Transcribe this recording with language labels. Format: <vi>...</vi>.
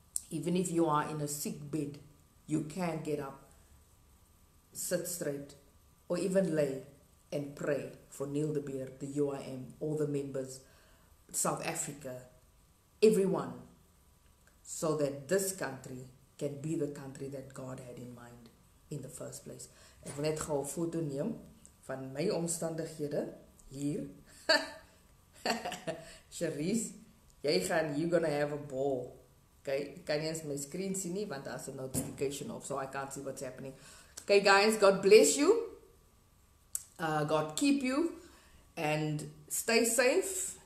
<en>Even if you are in a sick bed, you can get up, sit straight, or even lay and pray for Neil de Beer, the UIM, all the members, South Africa, everyone, so that this country can be the country that God had in mind in the first place.</en> <af>Ek wil net gou 'n foto neem van my omstandighede hier.</af> <en>Cherise, you're gonna have a ball. Okay,</en> <af>ek kan nie eens my screen sien nie want daar's 'n notification off,</af> <en>so I can't see what's happening. Okay guys, God bless you. God keep you and stay safe.</en>